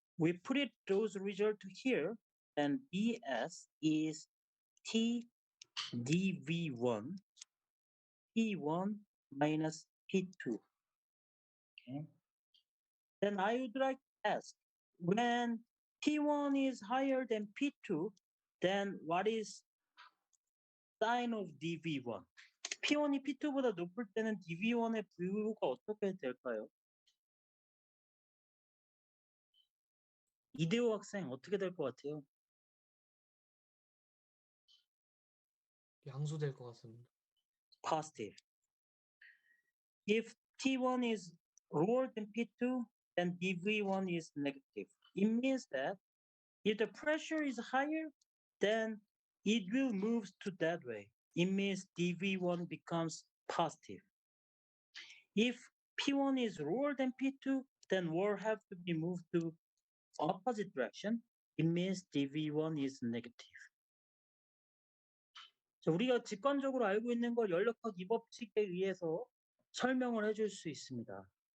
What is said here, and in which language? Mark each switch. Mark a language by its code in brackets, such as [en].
[en] We put it those result here, then ds is T dV1 P1 minus P2. Okay. Then I would like to ask, when P1 is higher than P2, then what is sign of dV1? [ko] P1이 P2보다 높을 때는 dV1의 부가 어떻게 될까요? 이대호 학생 어떻게 될 것 같아요? 양수될 것 같습니다. [en] Positive. If T1 is lower than P2, then dV1 is negative. It means that if the pressure is higher, then it will move to that way. It means dV1 becomes positive. If P1 is lower than P2, then will have to be moved to opposite direction. It means dV1 is negative. [ko] 자, 우리가 직관적으로 알고 있는 걸 연력학 이 법칙에 의해서 설명을 해줄 수 있습니다.